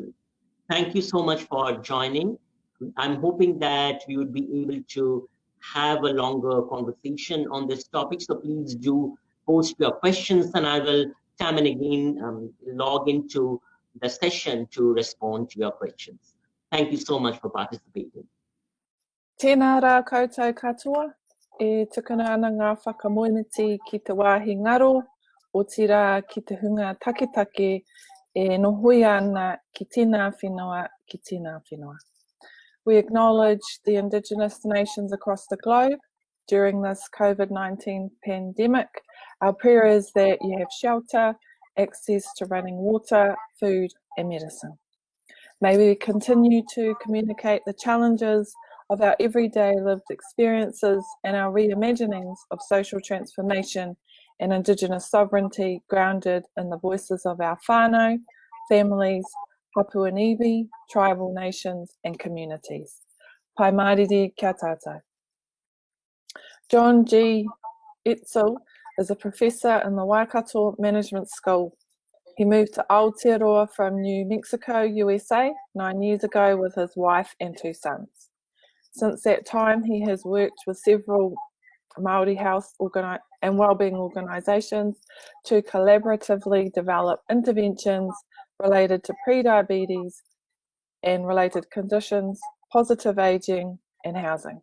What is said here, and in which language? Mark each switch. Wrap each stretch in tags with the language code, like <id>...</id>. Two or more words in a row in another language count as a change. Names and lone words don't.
<en>Thank you so much for joining. I'm hoping that we would be able to have a longer conversation on this topic. So please do post your questions, and I will time and again log into the session to respond to your questions. Thank you so much for participating.</en> <mi>Tēnā rā koutou katoa, e tukuna ana ngā whakamoeneti ki te wāhi ngaro, o tira ki te hunga taketake, e nohoi ana ki tēnā whenua, ki tēnā whenua.</mi> <en>We acknowledge the Indigenous nations across the globe during this COVID-19 pandemic. Our prayer is that you have shelter, access to running water, food and medicine. May we continue to communicate the challenges of our everyday lived experiences and our reimaginings of social transformation and Indigenous sovereignty grounded in the voices of our whānau, families,</en> <mi>Papua Nibi,</mi> <en>tribal nations and communities.</en> <mi>Pai māriri kia tātou.</mi> <en>John G. Etzel is a professor in the Waikato Management School. He moved to Aotearoa from New Mexico, USA 9 years ago with his wife and 2 sons. Since that time, he has worked with several Māori health and wellbeing organisations to collaboratively develop interventions related to pre-diabetes and related conditions, positive ageing and housing.</en>